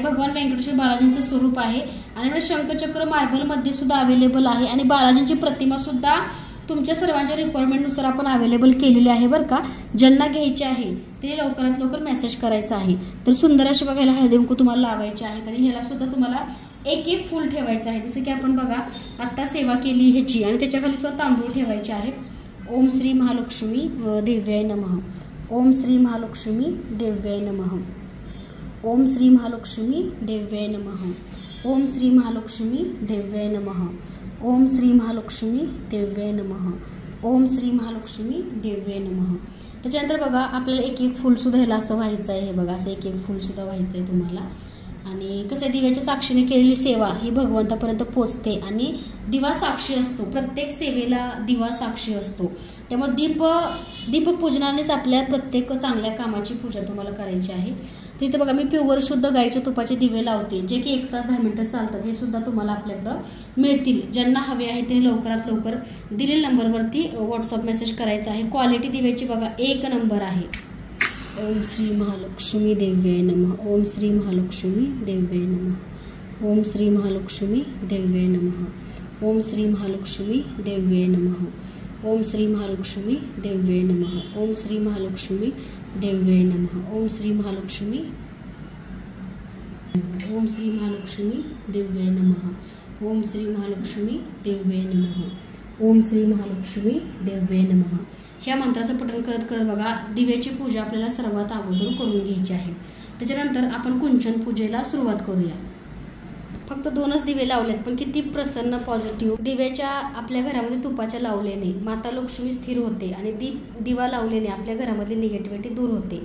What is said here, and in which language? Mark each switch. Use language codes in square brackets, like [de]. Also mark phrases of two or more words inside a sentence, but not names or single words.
[mr] भगवान व्यंकटेश्वर बालाजींचं स्वरूप आहे आणि शंखचक्र मार्बलमध्ये सुद्धा अवेलेबल आहे आणि बालाजींची प्रतिमा सुद्धा तुमच्या सर्वांच्या रिक्वायरमेंटनुसार आपण अवेलेबल केलेली आहे बरं का. ज्यांना घ्यायचे आहे ते लवकरात लवकर मेसेज करायचा आहे. तर सुंदर असे बघायला हळदी कुंकू तुम्हाला लावायचे आहेत आणि ह्याला सुद्धा तुम्हाला एक फूल ठेवायचं आहे. जसं की आपण बघा आत्ता सेवा केली ह्याची आणि त्याच्याखाली सुद्धा तांदूळ ठेवायचे आहेत. [sa] ओम श्री महालक्ष्मी देव्याय नमः. ओम श्री महालक्ष्मी देव्याय नमः. ओम श्री महालक्ष्मी देव्याय नमः. ओम श्री महालक्ष्मी देव्याय नमः. ओम श्री महालक्ष्मी देव्याय नमः. ओम श्री महालक्ष्मी देव्याय नमः. [mr] त्याच्यानंतर बघा आपल्याला एक फूलसुद्धा ह्याला असं व्हायचं आहे. हे बघा असं एक फूलसुद्धा व्हायचं आहे तुम्हाला. आणि कसं आहे दिव्याच्या साक्षीने केलेली सेवा ही भगवंतापर्यंत पोचते आणि दिवा साक्षी असतो. प्रत्येक सेवेला दिवा साक्षी असतो. त्यामुळे दीपपूजनानेच आपल्या प्रत्येक चांगल्या कामाची पूजा तुम्हाला करायची आहे. तिथे बघा मी प्युअर शुद्ध गाईच्या तुपाचे दिवे लावते, जे की 1 तास 10 मिनिटं चालतात. हे सुद्धा तुम्हाला आपल्याकडं मिळतील. ज्यांना हवे आहे त्यांनी लवकरात लवकर दिलेल्या नंबरवरती व्हॉट्सअप मेसेज करायचा आहे. क्वालिटी दिव्याची बघा 1 नंबर आहे. [sa] ओम श्री महालक्ष्मी देव्ये नमः. ओम श्री महालक्ष्मी देव्ये नमः. ओम श्री महालक्ष्मी देव्ये नमः. ओम श्री महालक्ष्मी देव्ये नमः. ओम श्री महालक्ष्मी देव्ये नमः. ओम श्री महालक्ष्मी देव्ये नमः. ओम श्री महालक्ष्मी. ओम श्री महालक्ष्मी देव्ये नमः. ओम श्री महालक्ष्मी देव्ये नमः. ओम श्री महालक्ष्मी देव्ये नमः. [mr] ह्या मंत्राचं पठण करत करत बघा दिव्याची पूजा आपल्याला सर्वात अगोदर करून घ्यायची आहे. त्याच्यानंतर आपण कुंचन पूजेला सुरुवात करूया. फक्त 2च दिवे लावलेत, पण किती प्रसन्न पॉझिटिव्ह. दिव्याच्या आपल्या घरामध्ये तुपाच्या लावल्याने माता लक्ष्मी स्थिर होते आणि दिवा लावल्याने आपल्या घरामधली निगेटिव्हिटी दूर होते.